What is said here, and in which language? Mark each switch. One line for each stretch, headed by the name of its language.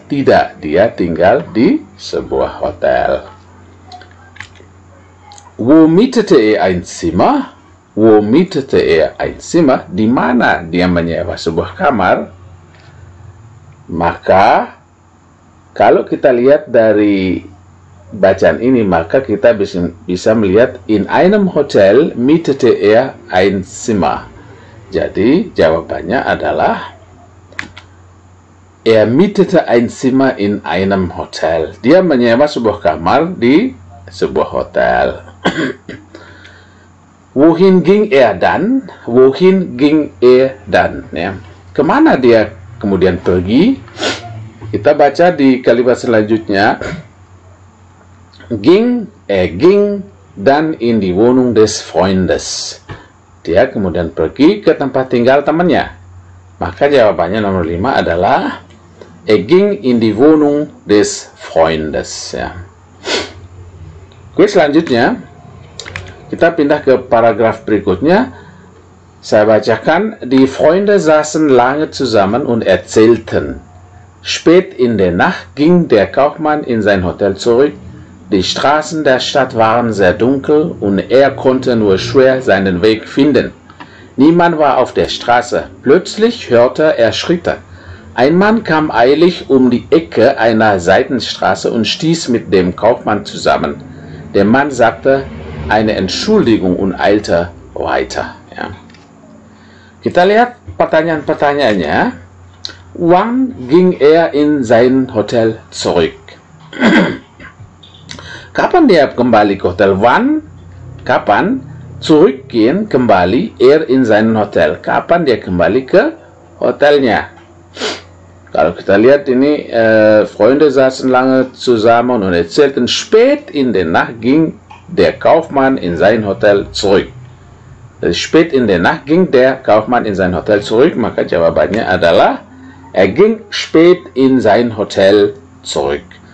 Indonesian: Tidak, dia tinggal di sebuah hotel.
German: Wo mietete er ein Zimmer? Wo mietete er ein Zimmer?
Indonesian: Di mana dia menyewa sebuah kamar? Maka kalau kita lihat dari bacaan ini, maka kita bisa melihat
German: in einem Hotel mietete er ein Zimmer.
Indonesian: Jadi jawabannya adalah
German: er mietete ein Zimmer in einem Hotel.
Indonesian: Dia menyewa sebuah kamar di sebuah hotel.
German: Wohin ging er dann? Wohin ging er dann? Ya.
Indonesian: Kemana dia kemudian pergi? Kita baca di kalimat selanjutnya.
German: Ging dann in die Wohnung des Freundes.
Indonesian: Dia kemudian pergi ke tempat tinggal temannya. Maka jawabannya nomor 5 adalah
German: ging in die Wohnung des Freundes.
Indonesian: Ya. Oke, selanjutnya kita pindah ke paragraf berikutnya. Saya bacakan.
German: Die Freunde saßen lange zusammen und erzählten. Spät in der Nacht ging der Kaufmann in sein Hotel zurück. Die Straßen der Stadt waren sehr dunkel und er konnte nur schwer seinen Weg finden. Niemand war auf der Straße. Plötzlich hörte er Schritte. Ein Mann kam eilig um die Ecke einer Seitenstraße und stieß mit dem Kaufmann zusammen. Der Mann sagte eine Entschuldigung und eilte weiter.
Indonesian: Ya. Kita lihat pertanyaan-pertanyaannya.
German: Wann ging er in sein Hotel zurück?
Indonesian: Kapan dia kembali ke hotel?
German: Wann?
Indonesian: Kapan?
German: Zurückgehen,
Indonesian: kembali,
German: er in sein Hotel.
Indonesian: Kapan dia kembali ke hotelnya? Kalau kita lihat ini,
German: Freunde saßen lange zusammen und erzählten, spät in der Nacht ging der Kaufmann in sein Hotel zurück. Jadi spät in der Nacht ging der Kaufmann in sein Hotel zurück,
Indonesian: maka jawabannya adalah
German: er ging spät in sein Hotel zurück.